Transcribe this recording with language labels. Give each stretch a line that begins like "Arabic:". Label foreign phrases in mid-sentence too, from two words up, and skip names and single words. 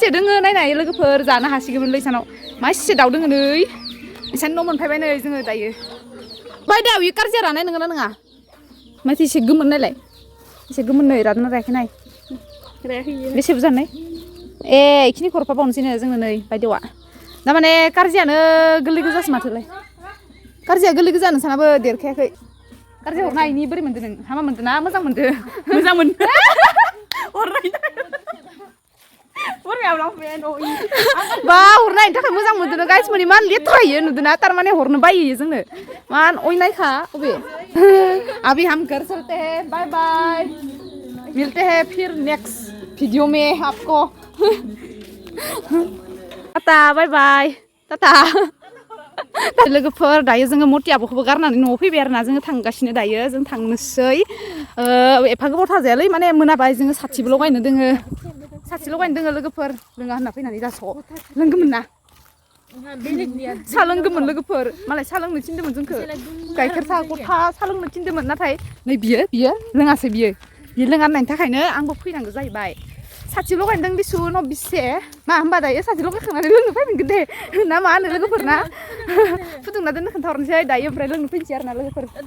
Bodo: दोङो नायनाय लोगोफोर जानो हासिगौमोन इसानाव माइसे दाउ दोङो नै इसानि न' मोनफैबाय नै जोङो दायो बायदा इयो कारजिया रानाय नोङा ना नङा माथो एसे गोमोन नायलाय एसे गोमोन नै रादोंना रायाखै नाय बेसे बुरजानो इखिनि हरफाबावनोसैनो जोंनो नै बायदेवा दामाने कारजियानो गोरलै गोजासो माथोलाय कारजिया गोरलै गोजा नोंसानाबो देरखायाखै गाज्रि हरनायनि बोरै मोनदों नों हामा मोनदों ना मोजां मोनदों मोजां मोनदों हरनाय बा हरनायनि थाखाय मोजां मोनदों गाइस माने मान लेथ्रायो नुदोंना तारमाने हरनो बायो जोंनो मान अयनायखा
Hindi: अबे अभी हम घर चलते हैं बाय बाय मिलते हैं फिर नेक्स्ट वीडियो में आपको
Bodo: टाटा
English: bye bye
Bodo: टाटा लोगोफोर दायो जोङो मति आब'खौबो गारनानै न'आव फैबाय आरोना जोङो थांगासिनो दायो जों थांनोसै एफा गोबाव थाजायालै माने मोनाबाय जोङो साथिबो लगायनो दोङो साथि लगायनो दोङो लोगोफोर लोङा होनना फैनानै दास' लोंगोमोन ना सा लोंगोमोन लोगोफोर मालाय सा लोंनो थिनदोंमोन जोंखौ गाइखेर साहा गथा सा लोंनो थिनदोंमोन नाथाय नै बियो लोङासै बियो लोङा होननायनि थाखायनो आंबो फैनांगौ जाहैबाय साथि लगायनो दों दिसु न' बिसे मा होनबा दायो साथि लगायखांनानै लोंनो फैफिनगोन दे ना मा होनो लोगोफोर ना फुदुंना दोननो खोन्थाहरनोसै दायो ओमफ्राय लोंनो फैनोसै आरोना लोगोफोर